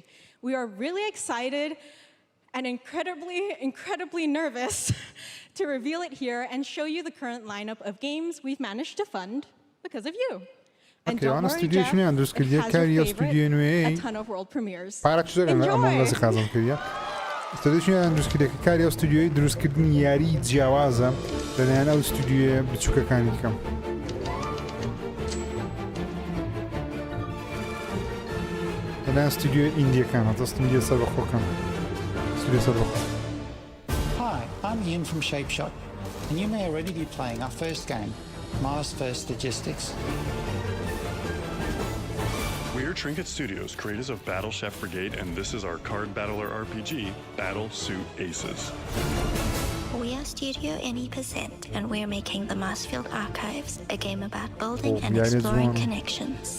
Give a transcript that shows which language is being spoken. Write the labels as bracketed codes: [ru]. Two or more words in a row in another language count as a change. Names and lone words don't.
[en] We are really excited and incredibly nervous to reveal it here and show you the current lineup of games we've managed to fund because of you. And don't worry, Jeff, it has your favorite, a ton of world premieres. Enjoy! [ckb] استودیوی دروست کرده که کاری استودیوی دروست کردن یاری جیاوازه لەلایەن ئەو استودیوی بچووکەکانی کەم لەلایەن استودیوی ئیندیەکان هەتا استودیوی سەر بەخۆکەم استودیوی سەر بەخۆ. [en] Hi, I'm Ian from Shapeshot, and you may already be playing our first game, Mars First Logistics. We are Trinket Studios, creators of Battle Chef Brigade, and this is our card battler RPG, Battle Suit Aces. We are Studio NE%, and we're making the Marsfield Archives, a game about building and exploring connections.